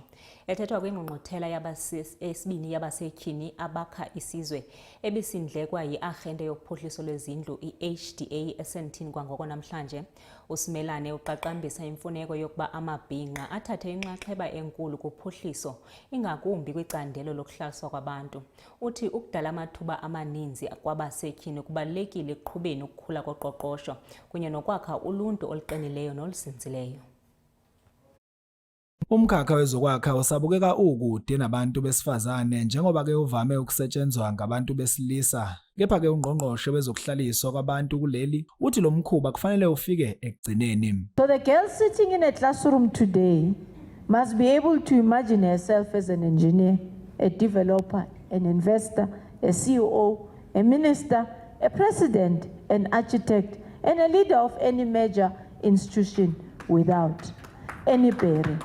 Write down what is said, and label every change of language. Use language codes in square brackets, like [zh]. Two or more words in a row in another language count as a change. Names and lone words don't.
[xh] Ethethwa kwingqungquthela yesibini yabasetyhini abakha isizwe ebisindlekwa yi-Arhente yophuhliso lwezindlu i-HDA eSandton kwangoko namhlanje, uSimelane uqaqambisa imfuneko yokuba amabhinqa athathe inxaxheba enkulu kuphuhliso ingakumbi kwicandelo lokuhlaliswa kwabantu. Uthi ukudala amathuba amaninzi kwabasetyhini kubalulekile ekuqhubeni ukukhula koqoqosho kunye nokwakha uluntu oluqinileyo noluzinzileyo. [zu] Umkhakha wezokwakha usabukeka ukude nabantu besifazane njengoba ke uvame ukusetshenzwa ngabantu besilisa. Kepha ke ungqongqoshe wezokuhlaliswa kwabantu kuleli uthi lo mkhuba kufanele ufike ekugcineni. [en] So the girl sitting in a classroom today must be able to imagine herself as an engineer, a developer, an investor, a CEO, a minister, a president, an architect, and a leader of any major institution without any bearing.